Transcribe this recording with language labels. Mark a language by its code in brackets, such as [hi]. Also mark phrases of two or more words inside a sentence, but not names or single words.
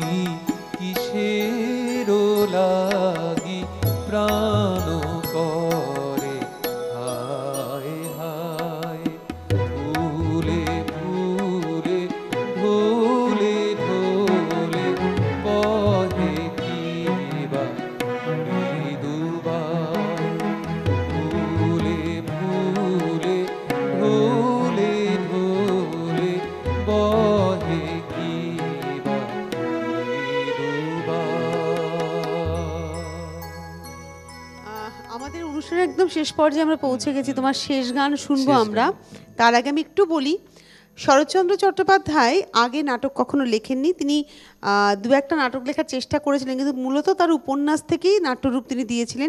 [bn] কিসের লাগি প্রাণ করে হায় হায়, ফুলে ফুলে ঢোলে ঢোলে বহে কিবা মৃদুবাই, ফুলে ফুলে ঢোলে ঢোলে বহে কিবা আমাদের অনুষ্ঠানের একদম শেষ পর্যায়ে আমরা পৌঁছে গেছি, তোমার শেষ গান শুনবো শেষ আমরা। গান। তার আগে আমি একটু বলি, শরৎচন্দ্র চট্টোপাধ্যায় আগে নাটক কখনো লেখেননি। তিনি দু একটা নাটক লেখার চেষ্টা করেছিলেন, কিন্তু মূলত তার উপন্যাস থেকেই নাট্যরূপ তিনি দিয়েছিলেন।